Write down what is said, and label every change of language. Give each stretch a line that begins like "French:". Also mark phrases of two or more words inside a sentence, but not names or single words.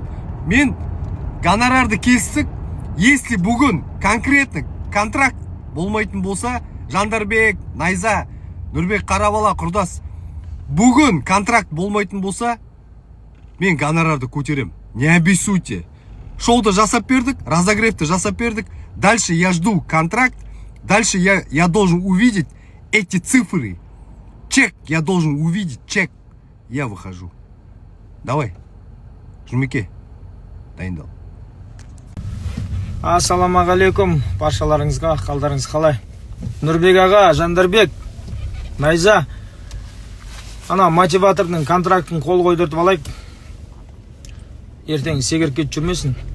Kazakh: Мен гонорарды келістік, если бүгін конкретно контракт болмайтын болса, Жандарбек, Найза, Нұрбек Қарабала, құрдас, бүгін контракт болмайтын болса, мен гонорарды көтерем.
Russian: Не обессудьте.
Kazakh: Шоуды жасап бердік, разогревті жасап бердік.
Russian: Дальше я жду контракт. Дальше я должен увидеть эти цифры. Чек, я должен увидеть чек. Я выхожу. Давай.
Kazakh: Жұмеке, дайындал. Ассаламағалейкум, баршаларыңызға, қалдарыңыз қалай? Нұрбек аға, Жандарбек, Найза, ана мотиватордың контрактын қол қойдыртып алайық. Ертең секіріп кетіп жүрмесін.